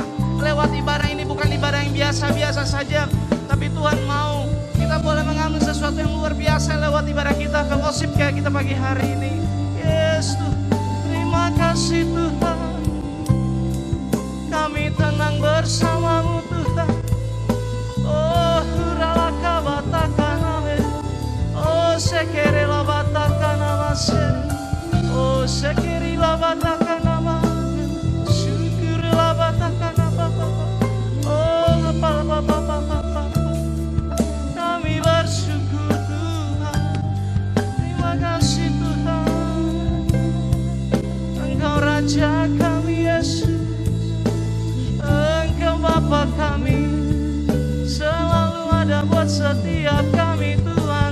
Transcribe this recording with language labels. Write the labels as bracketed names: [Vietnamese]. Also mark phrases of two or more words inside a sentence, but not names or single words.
[Indonesian] Lewat ibadah ini bukan ibadah yang biasa-biasa saja, tapi Tuhan mau kita boleh mengambil sesuatu yang luar biasa lewat ibadah kita, fellowship kayak kita pagi hari ini. Yes Tuhan, terima kasih Tuhan. Kami tenang bersamamu Tuhan. Oh huralaka batakaname, oh sekerela batakanama se, oh sekerela batakanama, syukurlah batakanama, oh apa. Kami bersyukur Tuhan. Terima kasih Tuhan. Engkau Raja kami Yesus, Engkau Bapa kami, selalu ada buat setiap kami Tuhan.